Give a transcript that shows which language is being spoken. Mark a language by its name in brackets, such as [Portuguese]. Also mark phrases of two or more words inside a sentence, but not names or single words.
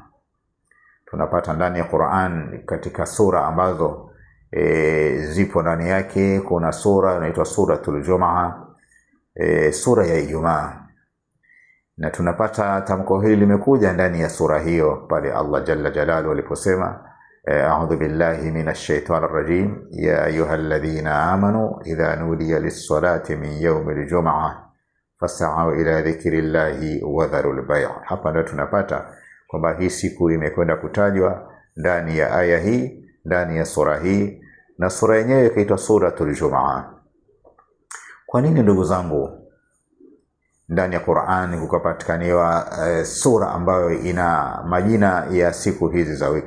[Swahili] Tunapata ndani ya Qur'an katika sura ambazo zipo ndani yake, kuna sura inaitwa [Arabic] سورة الجمعة, [Swahili] sura ya Ijumaa. Na tunapata tamko hili limekuja ndani ya sura hiyo pale Allah [Arabic] جل جلاله [Swahili] aliposema [Arabic] أعوذ بالله من الشيطان الرجيم يا أيها الذين آمنوا إذا نودي للصلاة من يوم الجمعة فاسعوا إلى ذكر الله وذروا البيع'. [Swahili] Hapa ndio tunapata kwamba hii siku imekwenda kutajwa ndani ya aya hii, ndani ya sura hii, na sura yenyewe ikaitwa [Arabic] سورة الجمعة. [Swahili] Kwa nini ndugu zangu ndani ya Qur'an kukapatikaniwa sura ambayo ina majina ya siku hizi za wiki?